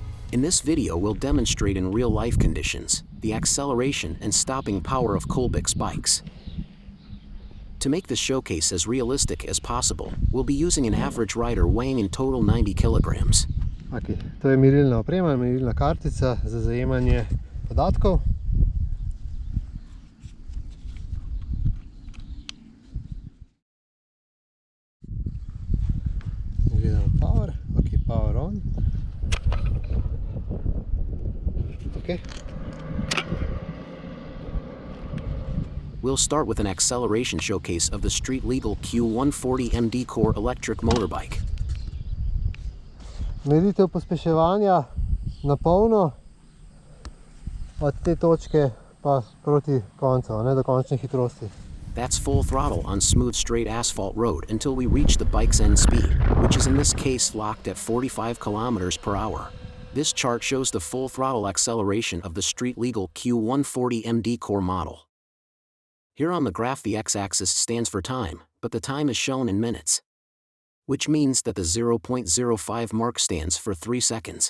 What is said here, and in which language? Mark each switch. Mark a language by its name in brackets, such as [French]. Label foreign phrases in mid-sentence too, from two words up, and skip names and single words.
[English] In this video we'll demonstrate in real-life conditions the acceleration and stopping power of Qulbix bikes. To make this showcase as realistic as possible, we'll be using an average rider weighing in total 90 kilograms. [Slovenian] Okay, to je merilna oprema, merilna kartica za zajemanje podatkov. Gledamo power, ok, [English] power on. Okay. We'll start with an acceleration showcase of the street-legal Q140MD core electric motorbike. [Slovenian] Meritev pospeševanja na polno od te točke pa proti koncu, ne do končne hitrosti. [English] That's full throttle on smooth straight asphalt road until we reach the bike's end speed, which is in this case locked at 45 kilometers per hour. This chart shows the full throttle acceleration of the street-legal Q140MD core model. Here on the graph the x-axis stands for time, but the time is shown in minutes, which means that the 0.05 mark stands for 3 seconds.